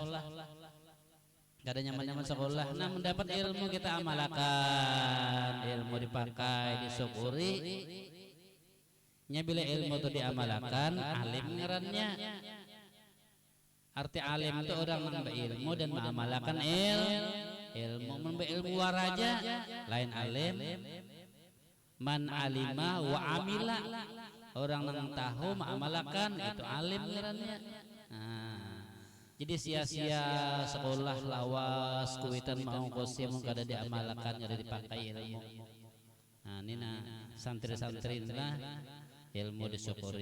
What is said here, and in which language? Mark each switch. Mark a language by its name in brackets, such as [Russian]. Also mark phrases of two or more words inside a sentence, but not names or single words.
[Banjar] Kada nyaman-nyaman sekolah. Nah, mendapat ilmu kita amalkan, ilmu dipakai, disyukuri. Nya bila ilmu itu diamalkan, alim ngarannya. Arti alim itu orang menambah ilmu dan mengamalkan ilmu. Menambah ilmu waraja, lain alim. [Arabic] من علم وعمل, [Banjar] orang yang tahu mengamalkan itu alim ngarannya. Jadi sia-sia sekolah lawas kuitan mau kosim kada diamalkan kada dipakai ilmu. Nah ini santri-santri lah ilmu disyukuri.